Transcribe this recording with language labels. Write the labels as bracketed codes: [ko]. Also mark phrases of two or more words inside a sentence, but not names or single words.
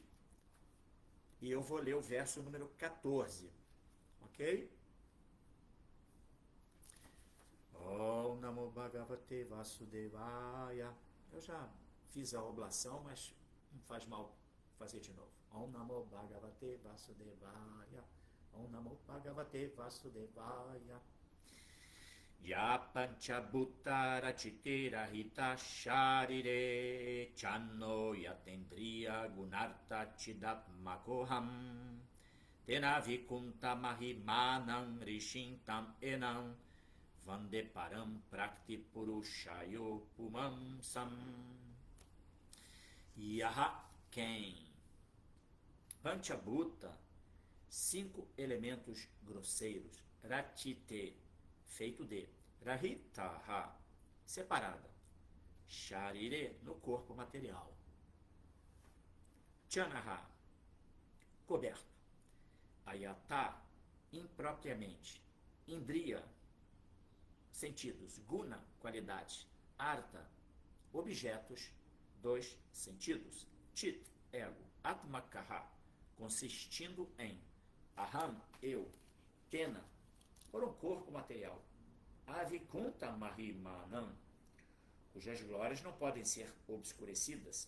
[pt] E eu vou ler o verso número 14, ok? [sa] ॐ नमो भगवते वासुदेवाय. [pt] Eu já fiz a oblação, mas não faz mal fazer de novo. [sa] ॐ नमो भगवते वासुदेवाय। ॐ नमो भगवते वासुदेवाय. य पञ्चभूत रचितेर हित शरीरे छन्नो यतेन्द्रिय गुणार्थ चिदात्मकोऽहम् तेनाविकुण्ठ महिमानम् ऋषिन्तम् एनम् वन्दे परम् प्रकृति पुरुषयो पुमं सम्. [pt] Yaha Ken. Panchabhuta, 5 elementos grosseiros. Ratite, feito de. Rahitaha, separada. Sharire, no corpo material. Chanaha, coberto. Ayata, impropriamente. Indriya, sentidos. Guna, qualidade. Artha, objetos. 2 sentidos. Chit, ego. Atmakaha, consistindo em. Aham, eu. Tena, por um corpo material. [sa] अविकुण्ठ महिमानम्, [pt] cujas glórias não podem ser obscurecidas.